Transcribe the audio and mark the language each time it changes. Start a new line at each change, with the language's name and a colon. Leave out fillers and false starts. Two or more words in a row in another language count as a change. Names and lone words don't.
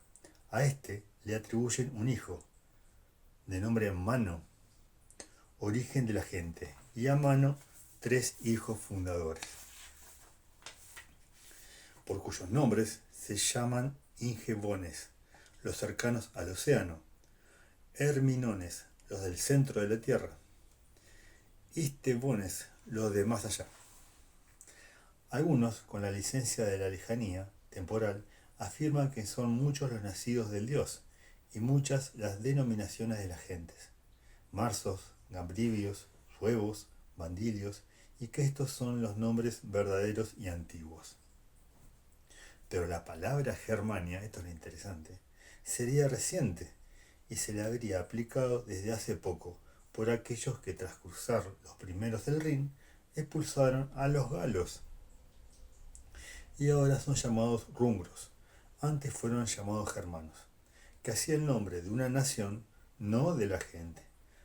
Spanish: A este le atribuyen un hijo, de nombre Mano, origen de la gente, y a Mano 3 hijos fundadores, por cuyos nombres se llaman Ingebones, los cercanos al océano, Herminones, los del centro de la tierra, Istebones, los de más allá. Algunos, con la licencia de la lejanía temporal, afirman que son muchos los nacidos del dios y muchas las denominaciones de las gentes, marsos, gambrivios, suevos, bandilios, y que estos son los nombres verdaderos y antiguos. Pero la palabra Germania, esto es lo interesante, sería reciente y se le habría aplicado desde hace poco por aquellos que tras cruzar los primeros del Rin expulsaron a los galos y ahora son llamados rungros, antes fueron llamados germanos, que hacía el nombre de una nación, no de la gente.